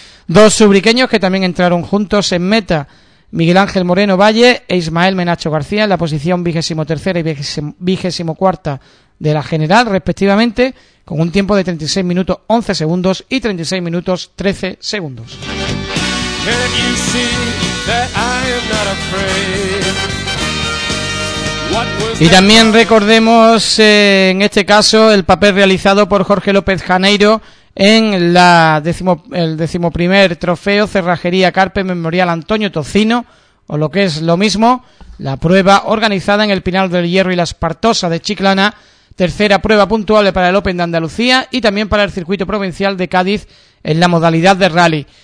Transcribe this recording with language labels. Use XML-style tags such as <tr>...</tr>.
<es>Dos subriqueños que también entraron juntos en meta, Miguel Ángel Moreno Valle e Ismael Menacho García, en la posición 23ª y 24ª de la general, respectivamente, con un tiempo de 36 minutos 11 segundos y 36 minutos 13 segundos.</es> <en>Can you see that I am not afraid?</en> <es>Y también recordemos en este caso el papel realizado por Jorge López Janeiro en el decimoprimer trofeo Cerrajería Carpe Memorial Antonio Tocino, o lo que es lo mismo, la prueba organizada en el Pinal del Hierro y la Espartosa de Chiclana, tercera prueba puntuable para el Open de Andalucía y también para el circuito provincial de Cádiz en la modalidad de rally.</es>